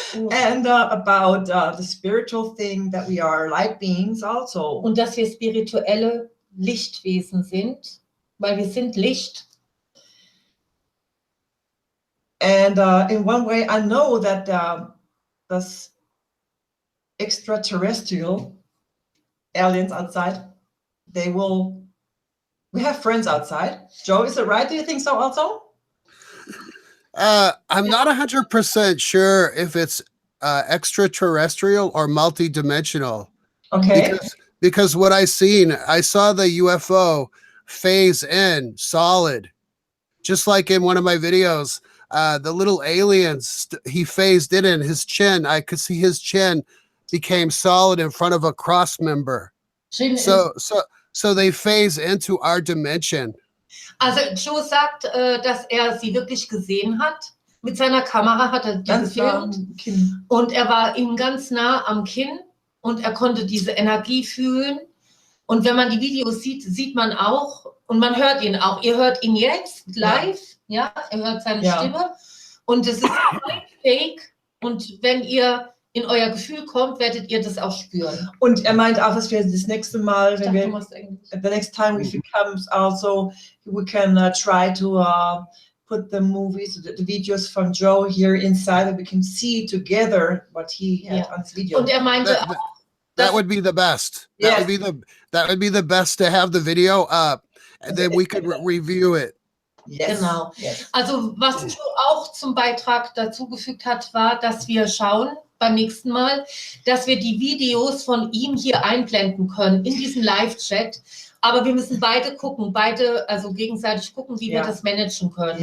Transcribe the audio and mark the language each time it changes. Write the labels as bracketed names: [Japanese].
[English] And about the spiritual thing, that we are light beings also. [German] Und dass wir spirituelle Lichtwesen sind, weil wir sind Licht. [English] And in one way, I know that this extraterrestrial aliens outside, we have friends outside. Joe, is it right? Do you think so also? I'm not 100% sure if it's extraterrestrial or multidimensional. Okay. Because what I saw the UFO phase in solid, just like in one of my videos. The little aliens, he phased it in his chin. I could see his chin became solid in front of a cross member. So they phase into our dimension. [German] Also Joe sagt, dass er sie wirklich gesehen hat. Mit seiner Kamera hat er die gefilmt. Und er war ihm ganz nah am Kinn und er konnte diese Energie fühlen. Und wenn man die Videos sieht, sieht man auch und man hört ihn auch. Ihr hört ihn jetzt live. Ja, er hört seine Stimme und es ist kein Fake und wenn ihr in euer Gefühl kommt, werdet ihr das auch spüren. Und er meint auch, dass wir das nächste Mal, wenn wir, [English] the next time if he comes also, we can try to put the movies, the videos from Joe here inside, that we can see together what he had on his video. [German] Und er meinte [English] auch, that would be the best. That would be the best to have the video up, and then we could review it. Yes. [German] Genau. [English] Yes. [German] Also was Joe auch zum Beitrag dazugefügt hat, war, dass wir schauen beim nächsten Mal, dass wir die Videos von ihm hier einblenden können in diesen Live-Chat. Aber wir müssen beide gucken, also gegenseitig gucken, wie wir das managen können.